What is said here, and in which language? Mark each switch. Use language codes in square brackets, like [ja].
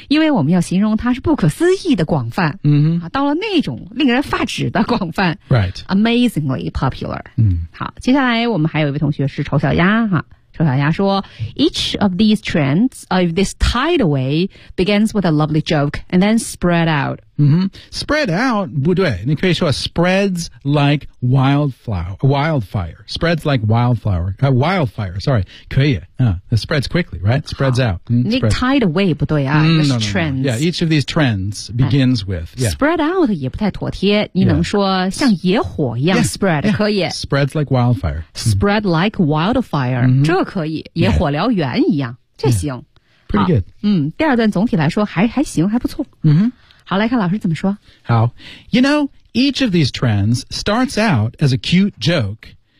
[zh] 因为我们要形容它是不可思议的广泛。嗯、mm-hmm. 到了那种令人发指的广泛。 [en] Right. Amazingly popular. 嗯、 [zh] 好，接下来我们还有一位同学是丑小鸭哈。 [en] 丑小鸭说 ,each of these trends, of this tidal wave, begins with a lovely joke, and then spread out.、 Mm-hmm. Spread out, [zh] 不对你可以说 [en] spreads like wildfire. Spreads like wildfire, sorry, [zh] 可以、 [en] it spreads quickly, right? Spreads out.、 Mm, tidal wave, [zh] 不对啊、 mm, [en] no, trends. No, no. Yeah, each of these trends begins、with. Yeah. Spread out [zh] 也不太妥帖你能说像野火一样 spread, [en] yeah, yeah. [zh] 可以。 [en] Spreads like wildfire. Spread like wildfire.、 Mm-hmm. [zh] 这可以野火燎原一样、 [en] yeah. [zh] 这行、 [en] yeah. Pretty good. [zh] 嗯，第二段总体来说还行还不错、 mm-hmm. 好来看老师怎么说 [en] 好 You know, each of these trends starts out as a cute joke.